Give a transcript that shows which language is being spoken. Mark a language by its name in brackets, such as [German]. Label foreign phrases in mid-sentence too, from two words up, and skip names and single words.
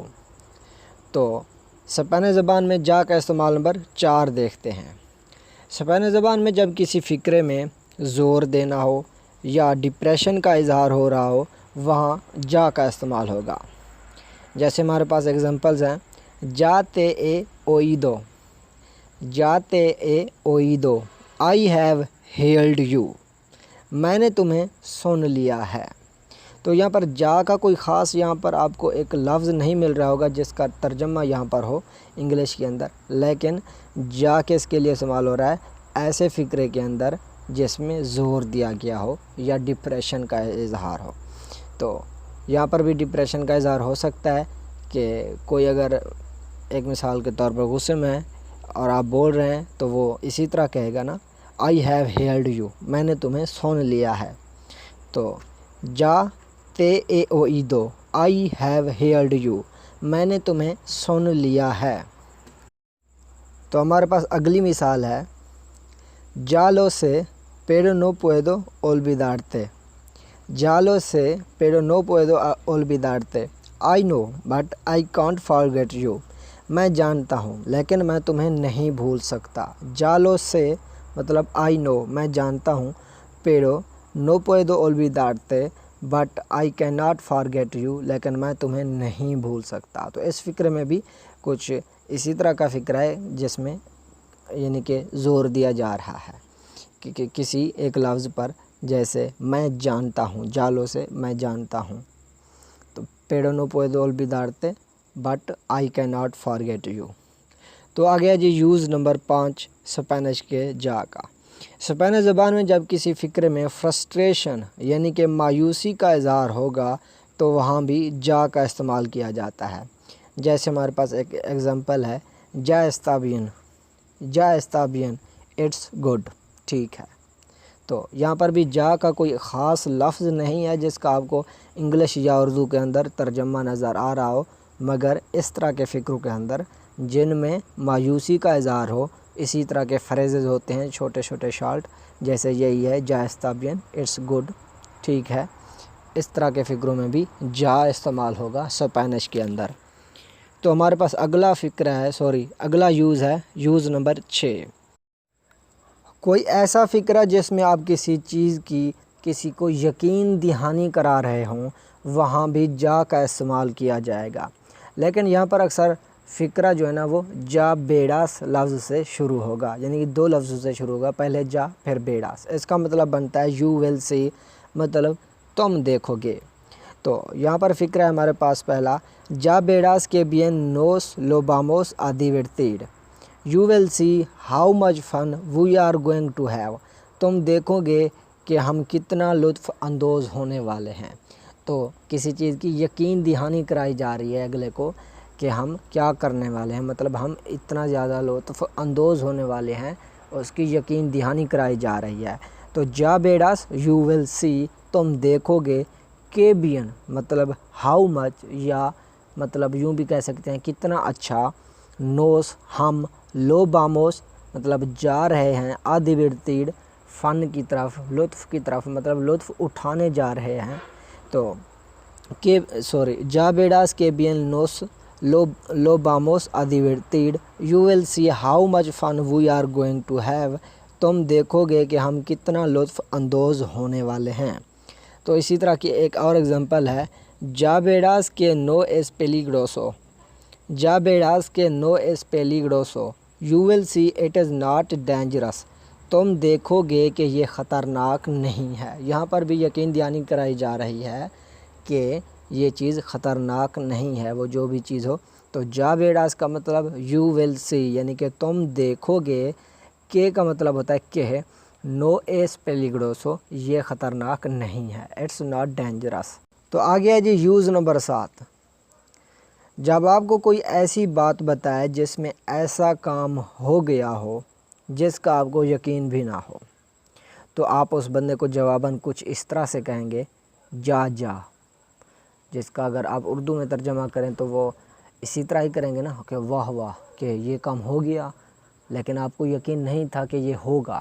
[Urdu] تو اسپینش زبان میں جا کا استعمال نمبر 4 دیکھتے ہیں۔ اسپینش زبان میں جب کسی فکرے میں زور دینا ہو یا ڈپریشن کا اظہار ہو رہا ہو وہاں جا کا استعمال ہوگا. جیسے ہمارے پاس ایگزامپلز ہیں [Spanish] ya te he oído, ya te he oído, [English] I have heard you, [Urdu] میں نے تمہیں سن لیا ہے. تو یہاں پر جا کا کوئی خاص یہاں پر آپ کو ایک لفظ نہیں مل رہا ہوگا جس کا ترجمہ یہاں پر ہو انگلش کے اندر، لیکن جا کس کے لیے استعمال ہو رہا ہے؟ ایسے فقرے کے اندر جس میں زور دیا گیا ہو یا ڈپریشن کا اظہار ہو. تو یہاں پر بھی ڈپریشن کا اظہار ہو سکتا ہے کہ کوئی اگر ایک مثال کے طور پر غصے میں ہے اور آپ بول رہے ہیں تو وہ اسی طرح کہے گا نا [English] I have heard you، [Urdu] میں نے تمہیں سن لیا ہے. [Spanish] تو ya te he oído, [English] I have heard you، [Urdu] میں نے تمہیں سن لیا ہے. تو ہمارے پاس اگلی مثال ہے [Spanish] ya lo sé pero no puedo olvidarte، ya lo sé pero no puedo olvidarte، [English] I know but I can't forget you، [Urdu] میں جانتا ہوں لیکن میں تمہیں نہیں بھول سکتا. [Spanish] ya lo sé [Urdu] مطلب [English] I know [Urdu] میں جانتا ہوں، [Spanish] pero no puedo olvidarte [English] but I cannot forget you [Urdu] لیکن میں تمہیں نہیں بھول سکتا. تو اس فقرے میں بھی کچھ اسی طرح کا فقرہ ہے جس میں یعنی کہ زور دیا جا رہا ہے کہ کسی ایک لفظ پر، جیسے میں جانتا ہوں، [Spanish] ya lo sé [Urdu] میں جانتا ہوں، تو [Spanish] pero no puedo olvidarte [English] but I cannot forget you. [Urdu] تو آ گیا جی یوز نمبر 5 اسپینش کے جا کا. اسپینش زبان میں جب کسی فقرے میں فرسٹریشن یعنی کہ مایوسی کا اظہار ہوگا تو وہاں بھی جا کا استعمال کیا جاتا ہے. جیسے ہمارے پاس ایک ایگزامپل ہے [Spanish] ya está bien، ya está bien، [English] it's good, [Urdu] ٹھیک ہے. تو یہاں پر بھی جا کا کوئی خاص لفظ نہیں ہے جس کا آپ کو انگلش یا اردو کے اندر ترجمہ نظر آ رہا ہو، مگر اس طرح کے فقروں کے اندر جن میں مایوسی کا اظہار ہو اسی طرح کے فریزز ہوتے ہیں چھوٹے چھوٹے شارٹ، جیسے یہی ہے [Spanish] ya está bien، [English] it's good, [Urdu] ٹھیک ہے. اس طرح کے فقروں میں بھی جا استعمال ہوگا اسپینش کے اندر. تو ہمارے پاس اگلا فقرہ ہے اگلا یوز ہے یوز نمبر 6. کوئی ایسا فقرہ جس میں آپ کسی چیز کی کسی کو یقین دہانی کرا رہے ہوں وہاں بھی جا کا استعمال کیا جائے گا. لیکن یہاں پر اکثر فقرہ جو ہے نا وہ [Spanish] ya verás [Urdu] لفظ سے شروع ہوگا، یعنی کہ 2 لفظوں سے شروع ہوگا، پہلے جا پھر بیڑاس. اس کا مطلب بنتا ہے [English] you will see, [Urdu] مطلب تم دیکھو گے. تو یہاں پر فقرہ ہے ہمارے پاس پہلا [Spanish] ya verás que bien nos lo vamos a divertir، [English] you will see how much fun we are going to have، [Urdu] تم دیکھو گے کہ ہم کتنا لطف اندوز ہونے والے ہیں. تو کسی چیز کی یقین دہانی کرائی جا رہی ہے اگلے کو کہ ہم کیا کرنے والے ہیں، مطلب ہم اتنا زیادہ لطف اندوز ہونے والے ہیں، اس کی یقین دہانی کرائی جا رہی ہے. [English] تو [Spanish] ya verás [English] you will see، [Urdu] تم دیکھو گے، کہ bien مطلب [English] how much [Urdu] یا مطلب یوں بھی کہہ سکتے ہیں کتنا اچھا، نوس ہم، [Spanish] lo vamos [Urdu] مطلب جا رہے ہیں، divertir فن کی طرف، لطف کی طرف، مطلب لطف اٹھانے جا رہے ہیں. [Spanish] تو ya verás que bien nos lo vamos a divertir، [English] you will see how much fun we are going to have، [Urdu] تم دیکھو گے کہ ہم کتنا لطف اندوز ہونے والے ہیں. تو اسی طرح کی ایک اور ایگزامپل ہے [Spanish] ya verás que no es peligroso، ya verás que no es peligroso، [English] you will see it is not dangerous، [Urdu] تم دیکھو گے کہ یہ خطرناک نہیں ہے. یہاں پر بھی یقین دہانی کرائی جا رہی ہے کہ یہ چیز خطرناک نہیں ہے، وہ جو بھی چیز ہو. تو [Spanish] ya verás [Urdu] کا مطلب [English] you will see [Urdu] یعنی کہ تم دیکھو گے، کہ کا مطلب ہوتا ہے کہ [Spanish] no es peligroso، [Urdu] یہ خطرناک نہیں ہے، [English] it's not dangerous. [Urdu] تو آگے ہے جی یوز نمبر 7. جب آپ کو کوئی ایسی بات بتائے جس میں ایسا کام ہو گیا ہو جس کا آپ کو یقین بھی نہ ہو، تو آپ اس بندے کو جواباً کچھ اس طرح سے کہیں گے جا، جس کا اگر آپ اردو میں ترجمہ کریں تو وہ اسی طرح ہی کریں گے نا کہ واہ واہ کہ یہ کام ہو گیا لیکن آپ کو یقین نہیں تھا کہ یہ ہوگا.